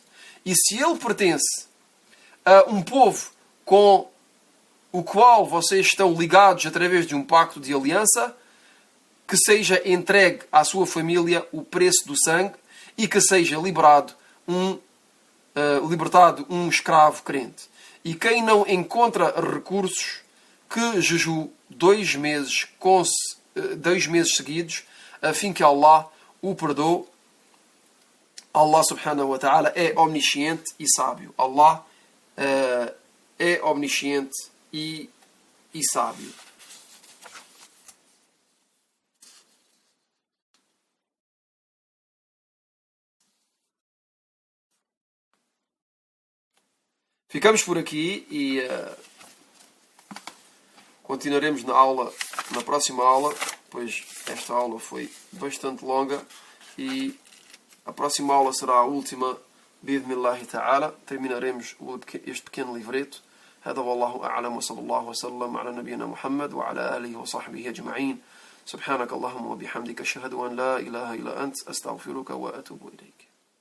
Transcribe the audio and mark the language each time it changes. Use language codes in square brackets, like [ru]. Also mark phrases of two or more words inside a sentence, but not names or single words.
[pt] E se ele pertence a um povo com o qual vocês estão ligados através de um pacto de aliança, que seja entregue à sua família o preço do sangue e que seja libertado um escravo crente. E quem não encontra recursos, que jejue 2 meses seguidos, a fim que Allah o perdoe. Allah [ar] سبحانه وتعالى [pt] é omnisciente e sábio. Allah é omnisciente e sábio. Ficamos por aqui e continuaremos na próxima aula, pois esta aula foi bastante longa e a próxima aula será a última, [ar] بإذن الله تعالى. [pt] Terminaremos este pequeno livreto. [ar] هذا والله أعلم وصلى الله وسلم على نبينا محمد وعلى آله وصحبه أجمعين. سبحانك اللهم وبحمدك أشهد أن لا إله إلا أنت أستغفرك وأتوب إليك.